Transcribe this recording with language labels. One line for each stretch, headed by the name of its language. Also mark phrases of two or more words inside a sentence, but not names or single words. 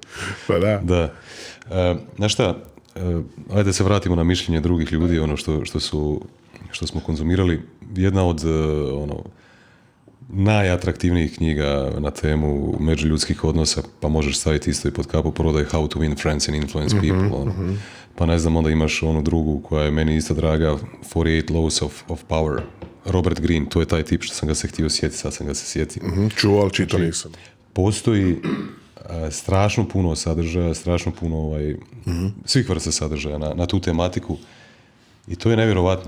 Bosnian: Pa da. Da. Znaš šta, ajde da se vratimo na mišljenje drugih ljudi, ono što smo konzumirali. Jedna od najatraktivnijih knjiga na temu međuljudskih odnosa, pa možeš staviti isto i pod kapu prodaj
English: How to win friends and influence people.
Bosnian: Pa ne znam, onda imaš onu drugu koja je meni isto draga, 48 Laws of Power. Robert Greene, to je taj tip što sam ga se htio sjetiti, sad sam ga se sjetio. Čuo, ali čito nisam. Postoji strašno puno sadržaja, strašno puno svih vrsta sadržaja na tu tematiku i to je nevjerovatno.